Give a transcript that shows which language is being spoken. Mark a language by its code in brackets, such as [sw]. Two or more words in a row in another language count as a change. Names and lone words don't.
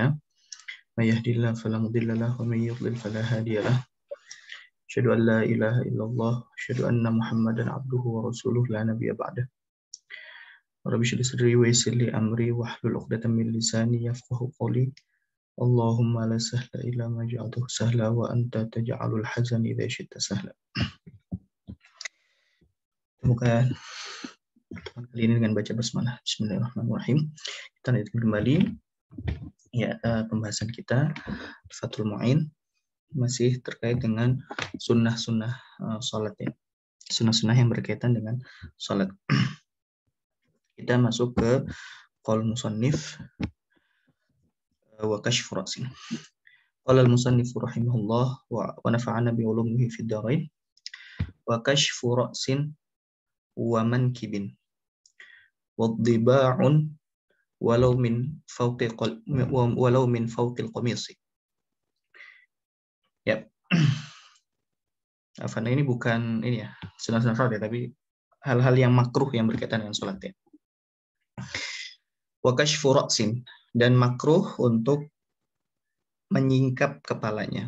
[ar] من يهده الله فلا مضل له ومن يضلل فلا هادي له. أشهد أن لا إله إلا الله وأشهد أن محمدا عبده ورسوله لا نبي بعده. رب اشرح لي صدري ويسر لي أمري واحلل عقدة من لساني يفقهوا قولي. اللهم لا سهل إلا ما جعلته سهلا وأنت تجعل الحزن إذا شئت سهلا. [id] Bukan kali ini dengan baca basmalah. Bismillahirrahmanirrahim. Kita lanjutkan kembali pembahasan kita Fathul Mu'in, masih terkait dengan sunnah-sunnah salat ya. Sunnah-sunnah yang berkaitan dengan salat. Kita masuk ke [ar] قول المصنف وكشف رأس. قال المصنف رحمه الله ونفعنا بعلومه في الدارين. وكشف رأس ومنكب واضطباع ولو من فوق القميص. [id] Ya. Karena ini bukan ini ya, sunnah-sunnah salat ya, tapi hal-hal yang makruh yang berkaitan dengan salat ya. [ar] وكشف رأس, [id] dan makruh untuk menyingkap kepalanya.